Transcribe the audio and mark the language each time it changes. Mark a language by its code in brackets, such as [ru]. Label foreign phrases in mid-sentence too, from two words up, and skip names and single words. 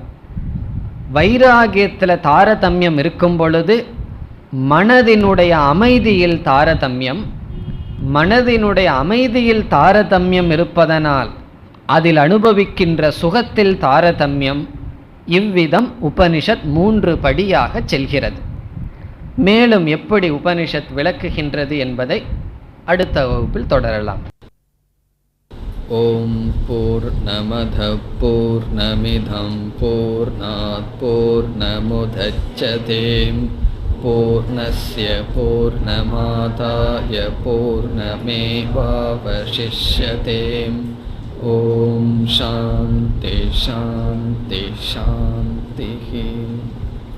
[ta] வைராகியத்தில் தாரதமியம் இருக்கும் பொழுது மனதினுடைய அமைதியில் தாரதமியம், மனதினுடைய அமைதியில் தாரதமியம் இருப்பதனால் அதில் அனுபவிக்கின்ற சுகத்தில் தாரதமியம். இவ்விதம் உபனிஷத் 3 படியாக செல்கிறது. மேலும் எப்படி உபனிஷத் விளக்குகின்றது என்பதை அடுத்த வகுப்பில் தொடரலாம். [sa] ओम् पूर्णमदः पूर्णमिदम् पूर्णात् पूर्णमुदच्यते पूर्णस्य पूर्णमादाय पूर्णमेवावशिष्यते. ओम् शान्तिः शान्तिः शान्तिः.